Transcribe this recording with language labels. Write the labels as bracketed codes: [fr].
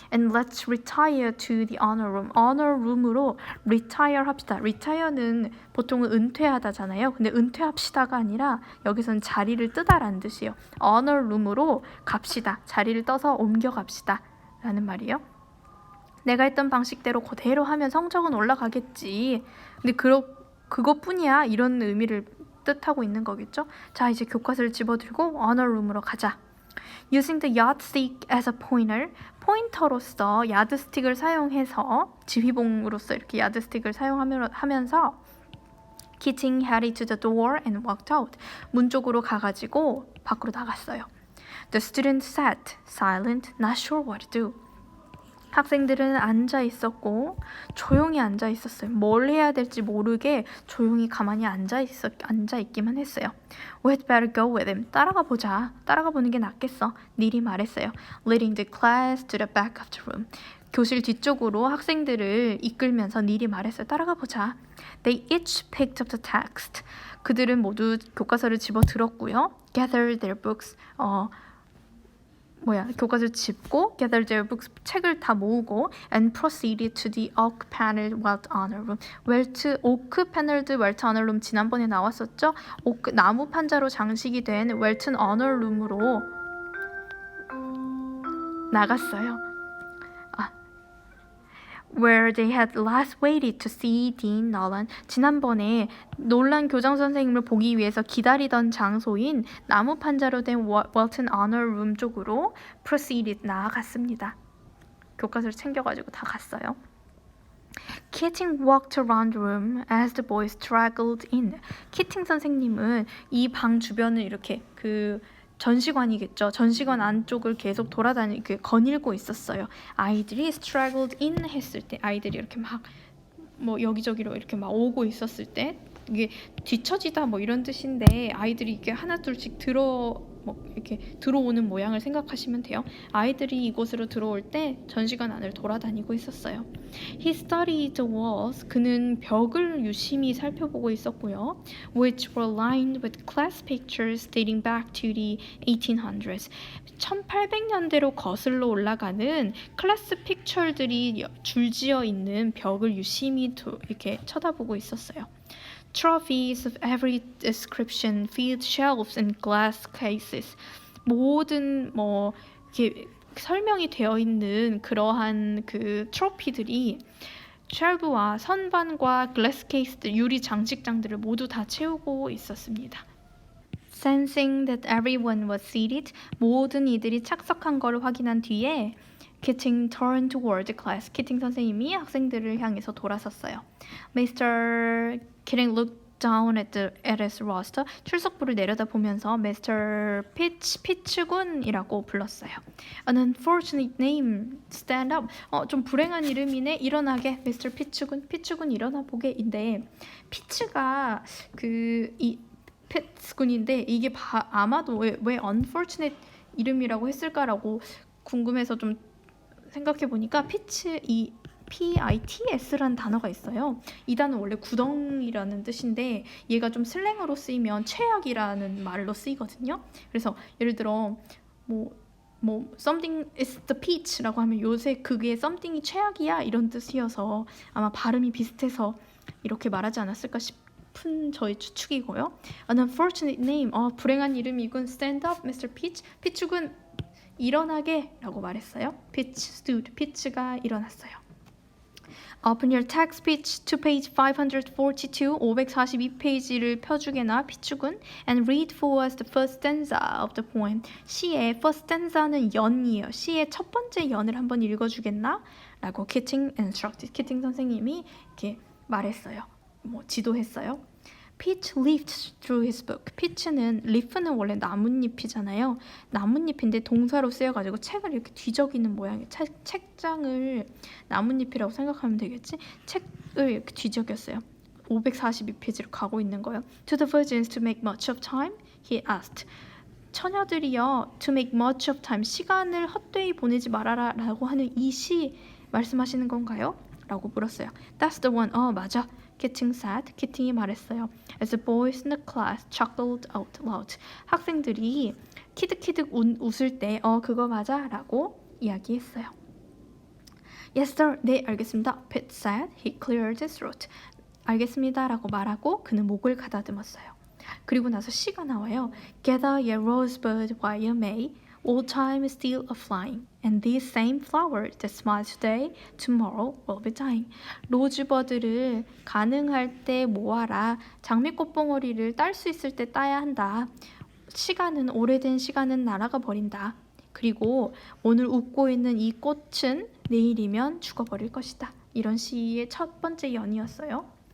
[en] And let's retire to the honor room. [ko] honor room으로 retire 합시다. retire는 보통은 은퇴하다잖아요. 근데 은퇴합시다가 아니라 여기서는 자리를 뜨다라는 뜻이에요. honor room으로 갑시다. 자리를 떠서 옮겨갑시다 라는 말이에요. 내가 했던 방식대로 그대로 하면 성적은 올라가겠지. 근데 그것뿐이야. 이런 의미를 뜻하고 있는 거겠죠. 자, 이제 교과서를 집어들고 honor room으로 가자. [en] Using the yardstick as a pointer, [ko] 포인터로서 야드스틱을 사용해서, 지휘봉으로서 이렇게 야드스틱을 사용하면서 [en] Keating headed to the door and walked out. [ko] 문 쪽으로 가가지고 밖으로 나갔어요. [en] The students sat, silent, not sure what to do. [ko] 학생들은 앉아 있었고 조용히 앉아 있었어요. 뭘 해야 될지 모르게 조용히 가만히 앉아 있기만 했어요. [en] We'd better go with him. [ko] 따라가 보는 게 낫겠어. 닐이 말했어요. [en] Leading the class to the back of the room. [ko] 교실 뒤쪽으로 학생들을 이끌면서 닐이 말했어요. 따라가 보자. [en] They each picked up the text. [ko] 그들은 모두 교과서를 집어 들었고요. [en] Gathered their books. [ko] 교과서를 짚고 [en] gather their books, [ko] 책을 다 모으고 [en] and proceeded to the oak paneled welt honor room. [ko] 오크 패널드 웰트 honor room 지난번에 나왔었죠? 나무 판자로 장식이 된 웰튼 honor room으로 나갔어요. [en] Where they had last waited to see Dean Nolan. [ko] 지난번에 놀란 교장 선생님을 보기 위해서 기다리던 장소인 나무 판자로 된 웰튼 honor room 쪽으로 proceeded 나아갔습니다. 교과서를 챙겨가지고 다 갔어요. [en] Keating walked around the room as the boys straggled in. [ko] 키팅 선생님은 이 방 주변을 이렇게 전시관이겠죠. 전시관 안쪽을 계속 거닐고 있었어요. 아이들이 straggled in 했을 때, 아이들이 이렇게 막 여기저기로 이렇게 막 오고 있었을 때, 이게 뒤처지다 이런 뜻인데 아이들이 이렇게 하나 둘씩 이렇게 들어오는 모양을 생각하시면 돼요. 아이들이 이곳으로 들어올 때 전시관 안을 돌아다니고 있었어요. [en] He studied the walls. [ko] 그는 벽을 유심히 살펴보고 있었고요. [en] Which were lined with class pictures dating back to the 1800s. [ko] 1800년대로 거슬러 올라가는 클래스 픽처들이 줄지어 있는 벽을 유심히 이렇게 쳐다보고 있었어요. [en] Trophies of every description filled shelves and glass cases. [ko] 모든 이렇게 설명이 되어 있는 그러한 트로피들이 쉘브와 선반과 글래스 케이스들, 유리 장식장들을 모두 다 채우고 있었습니다. [en] Sensing that everyone was seated, [ko] 모든 이들이 착석한 것을 확인한 뒤에 [en] Keating turned toward the class. [ko] 키팅 선생님이 학생들을 향해서 돌아섰어요. [en] Mr. Keating looked down at his roster. [ko] 출석부를 내려다보면서 Mr. 피츠군이라고 불렀어요. [en] An unfortunate name, stand up. [ko] 좀 불행한 이름이네. 일어나게. Mr. 피츠군 일어나 보게인데 피츠가 이 피츠군인데 이게 아마도 왜 unfortunate 이름이라고 했을까라고 궁금해서 좀 생각해 보니까 이 PITS라는 단어가 있어요. 이 단어는 원래 구덩이라는 뜻인데 얘가 좀 슬랭어로 쓰이면 최악이라는 말로 쓰이거든요. 그래서 예를 들어 뭐 [en] something is the peach [ko] 라고 하면 요새 그게 something이 최악이야 이런 뜻이어서 아마 발음이 비슷해서 이렇게 말하지 않았을까 싶은 저의 추측이고요. [en] An unfortunate name, [ko] 불행한 이름이군. [en] Stand up, Mr. Peach. [ko] 피츠군 일어나게 라고 말했어요. [en] Peach stood, [ko] 피츠가 일어났어요. [en] Open your text speech to page 542, [ko] 542페이지를 펴주게나 피츠군 [en] and read for us the first stanza of the poem. [ko] 시의 first stanza는 연이에요. 시의 첫 번째 연을 한번 읽어주겠나? 라고 키팅 선생님이 이렇게 말했어요. 지도했어요. Peach leafed through his book. 피치는 leaf는 원래 나뭇잎이잖아요. 나뭇잎인데 동사로 쓰여가지고 책을 이렇게 뒤적이는 모양이에요. 책장을 나뭇잎이라고 생각하면 되겠지? 책을 이렇게 뒤적였어요. 542페이지로 가고 있는 거예요. [en] To the virgins to make much of time, he asked. [ko] 처녀들이여, [en] to make much of time, [ko] 시간을 헛되이 보내지 말아라 라고 하는 이 시 말씀하시는 건가요? 라고 물었어요. [en] That's the one. [ko] 맞아. [en] Keating said. [ko] 키팅이 말했어요. [en] As the boys in the class chuckled out loud. [ko] 학생들이 키득키득 웃을 때 그거 맞아 라고 이야기했어요. [en] Yes sir. [ko] 네 알겠습니다. [en] Pete said. He cleared his throat. [ko] 알겠습니다 라고 말하고 그는 목을 가다듬었어요. 그리고 나서 시가 나와요. [en] Gather your rosebud while you may. Old time is still a-flying, and these same flowers that smile today, tomorrow will be dying. [ko] 로즈버드를 가능할 때 모아라. 장미꽃봉오리를 딸 수 있을 때 따야 한다. 오래된 시간은 날아가 버린다. 그리고 오늘 웃고 있는 이 꽃은 내일이면 죽어버릴 것이다. 이런 시의 첫 번째 연이었어요.